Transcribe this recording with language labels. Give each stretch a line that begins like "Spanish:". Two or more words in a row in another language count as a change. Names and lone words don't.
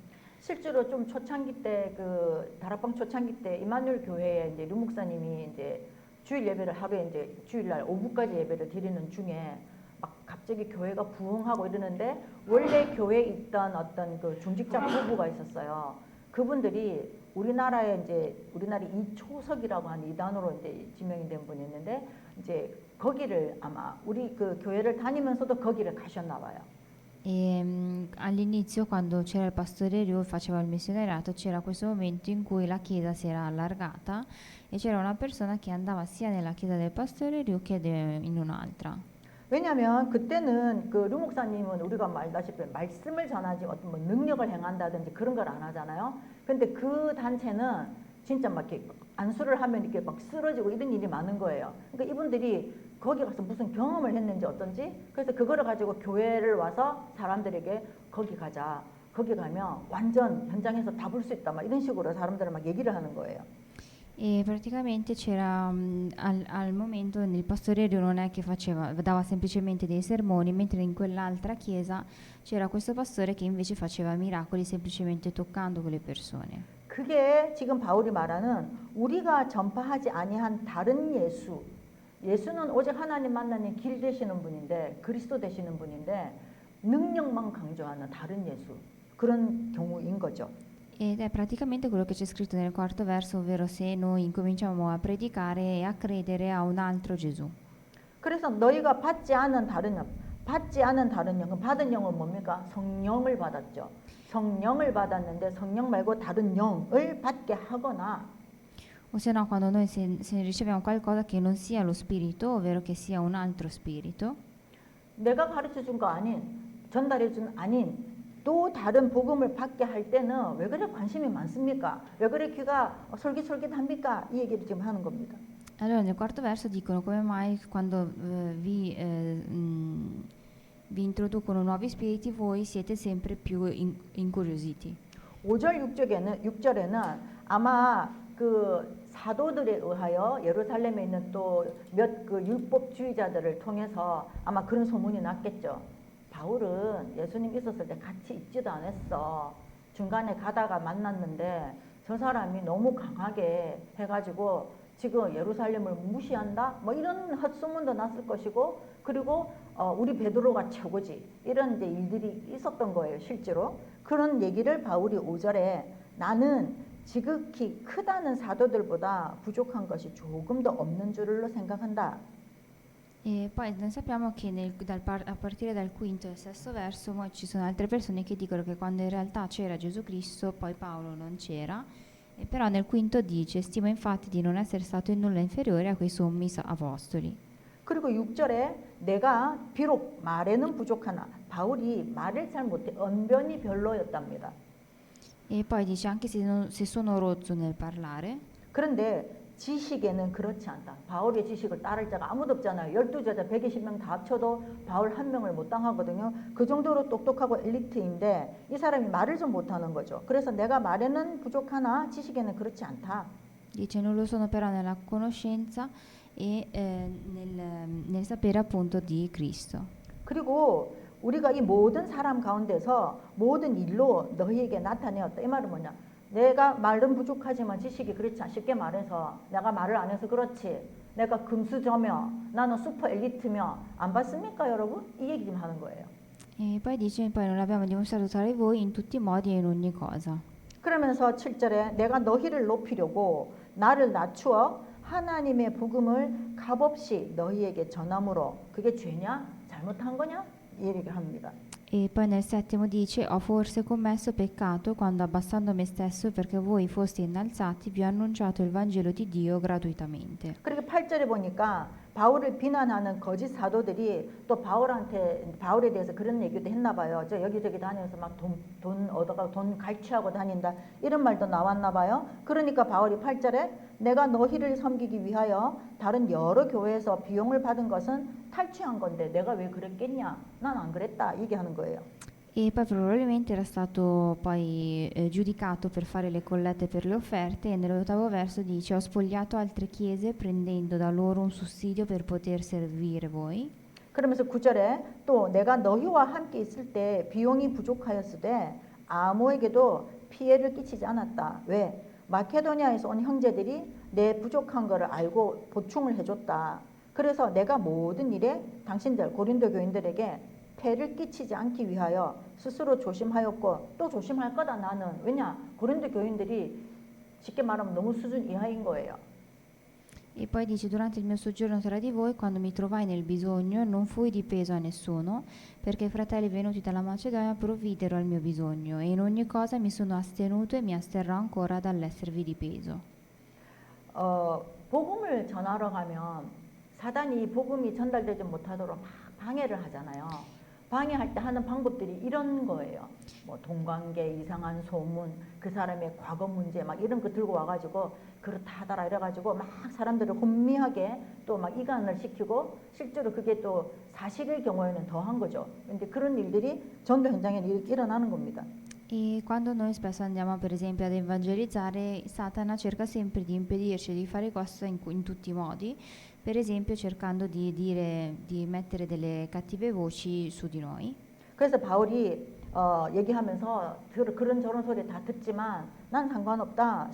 Korean: 실제로 좀 초창기 때 다락방 초창기 때 이마누엘 교회에 이제 류 목사님이 이제 주일 예배를 하루에 이제 주일날 오후까지 예배를 드리는 중에 막 갑자기 교회가 부흥하고 이러는데 원래 교회에 있던 어떤 그 중직자 부부가 있었어요. 그분들이 우리나라 이초석이라고 하는 이단으로 이제 지명이 된 분이 있는데 이제 거기를 아마 우리 그 교회를 다니면서도 거기를 가셨나 봐요.
Italian: E all'inizio, quando c'era il pastore Riu, faceva il missionariato, c'era questo momento in cui la chiesa si era allargata e c'era una persona che andava sia nella chiesa del pastore Riu che in un'altra.
Korean: 왜냐하면 그때는 그 류 목사님은 우리가 말다시피 말씀을 전하지 어떤 뭐 능력을 행한다든지 그런 걸 안 하잖아요. 근데 그 단체는 진짜 막 이렇게 안수를 하면 이렇게 막 쓰러지고 이런 일이 많은 거예요. 그러니까 이분들이 거기 가서 무슨 경험을 했는지 어떤지 그래서 그거를 가지고 교회를 와서 사람들에게 거기 가자. 거기 가면 완전 현장에서 다 볼 수 있다. 막 이런 식으로 사람들을 막 얘기를 하는 거예요.
Italian: E praticamente c'era al momento il pastore Riu non è che dava semplicemente dei sermoni, mentre in quell'altra chiesa c'era questo pastore che invece faceva miracoli semplicemente toccando quelle persone.
Korean: 그게 지금 바울이 말하는 우리가 전파하지 아니한 다른 예수. 예수는 오직 하나님 만나는 길 되시는 분인데 그리스도 되시는 분인데 능력만 강조하는 다른 예수. 그런 경우인 거죠.
Italian: Ed è praticamente quello che c'è scritto nel quarto verso, ovvero se noi incominciamo a predicare e a credere a un altro Gesù.
Korean: 그래서 너희가 받지 않은 다른 영, 받지 않은 다른 영, 받은 영은 뭡니까? 성령을 받았죠. 성령을 받았는데 성령 말고 다른 영을 받게 하거나
Italian: O se no, quando noi se riceviamo qualcosa che non sia lo spirito, ovvero che sia un altro spirito,
Korean: 내가 가르쳐 준 거 아닌 전달해 준 아닌 또 다른 복음을 받게 할 때는 왜 그래 관심이 많습니까? 왜 그래 귀가 솔깃솔깃합니까? 이 얘기를 지금 하는 겁니다.
Italian: allora nel quarto verso dicono come mai quando vi introducono nuovi spiriti voi siete sempre più incuriositi.
Korean: 5절 6절에는 아마 그 사도들에 의하여 예루살렘에 있는 또 몇 그 율법주의자들을 통해서 아마 그런 소문이 났겠죠. 바울은 예수님 있었을 때 같이 있지도 않았어. 중간에 가다가 만났는데 저 사람이 너무 강하게 해가지고 지금 예루살렘을 무시한다? 뭐 이런 헛소문도 났을 것이고 그리고 우리 베드로가 최고지. 이런 이제 일들이 있었던 거예요, 실제로. 그런 얘기를 바울이 5절에 나는 지극히 크다는 사도들보다 부족한 것이 조금 더 없는 줄로 생각한다.
Italian: E poi noi sappiamo che a partire dal quinto e sesto verso ci sono altre persone che dicono che quando in realtà c'era Gesù Cristo, poi Paolo non c'era, e però nel quinto dice, stimo infatti di non essere stato in nulla inferiore a quei sommi apostoli.
Korean: 그리고 6절에 내가 비록 말에는 부족하나 바울이 말을 잘 못해 언변이 별로였답니다.
Italian: E poi dice anche se sono rozzo nel parlare,
Korean: 그런데 지식에는 그렇지 않다. 바울의 지식을 따를 자가 아무도 없잖아요. 12제자 120명 다 합쳐도 바울 한 명을 못 당하거든요. 그 정도로 똑똑하고 엘리트인데 이 사람이 말을 좀 못하는 거죠. 그래서 내가 말에는 부족하나 지식에는 그렇지 않다.
Italian: dice non lo sono però nella conoscenza e nel sapere appunto di Cristo.
Korean: 그리고 우리가 이 모든 사람 가운데서 모든 일로 너희에게 나타내었다. 이 말은 뭐냐? 내가 말은 부족하지만 지식이 그렇지 않아. 쉽게 말해서 내가 말을 안 해서 그렇지. 내가 금수저며 나는 슈퍼 엘리트며 안 봤습니까 여러분? 이 얘기 좀 하는 거예요.
Italian: E poi dice poi non l'abbiamo dimostrato tra di voi in tutti i modi e in ogni cosa.
Korean: 그러면서 7절에 내가 너희를 높이려고 나를 낮추어 하나님의 복음을 값없이 너희에게 전함으로 그게 죄냐? 잘못한 거냐? 이 얘기를 합니다.
Italian: E poi nel settimo dice ho forse commesso peccato quando abbassando me stesso perché voi foste innalzati vi ho annunciato il Vangelo di Dio gratuitamente.
Korean: 그리고 8절에 보니까 바울을 비난하는 거짓 사도들이 또 바울에 대해서 그런 얘기도 했나 봐요. 저 여기저기 다니면서 막 돈 얻어가고 돈 갈취하고 다닌다. 이런 말도 나왔나 봐요. 그러니까 바울이 8절에 내가 너희를 섬기기 위하여 다른 여러 교회에서 비용을 받은 것은 탈취한 건데 내가 왜 그랬겠냐? 난 안 그랬다. 얘기하는 거예요.
Italian: E poi probabilmente era stato poi giudicato per fare le collette per le offerte e nell'ottavo verso dice ho spogliato altre chiese prendendo da loro un sussidio per poter servire voi.
Korean: 그러면서 9절에 또 내가 너희와 함께 있을 때 비용이 부족하였을 때 아무에게도 피해를 끼치지 않았다. 왜? 마케도니아에서 온 형제들이 내 부족한 것을 알고 보충을 해줬다. 그래서 내가 모든 일에 당신들 고린도 교인들에게 폐를 끼치지 않기 위하여 스스로 조심하였고 또 조심할 거다 나는. 왜냐? 고린도 교인들이 쉽게 말하면 너무 수준 이하인 거예요.
Italian: E poi dice, durante il mio soggiorno tra di voi, quando mi trovai nel bisogno, non fui di peso a nessuno, perché i fratelli venuti dalla Macedonia provvidero al mio bisogno, e in ogni cosa mi sono astenuto e mi asterrò ancora dall'esservi di peso.
Korean: 복음을 전하러 가면 사단이 복음이 전달되지 못하도록 막 방해를 하잖아요. 방해할 때 하는 방법들이 이런 거예요. 뭐 동관계, 이상한 소문, 그 사람의 과거 문제 막 이런 거 들고 와가지고 그렇다 하더라 이래가지고 막 사람들을 혼미하게 또 막 이간을 시키고 실제로 그게 또 사실일 경우에는 더한 거죠. 근데 그런 일들이 전도 현장에 이렇게 일어나는 겁니다.
Italian: E quando noi spesso andiamo per esempio ad evangelizzare, Satana cerca sempre di impedirci di fare questo in tutti i modi, per esempio cercando di mettere delle cattive voci su di noi.
Korean: 그래서 바울이 얘기하면서 그런 저런 소리 다 듣지만 난 상관없다.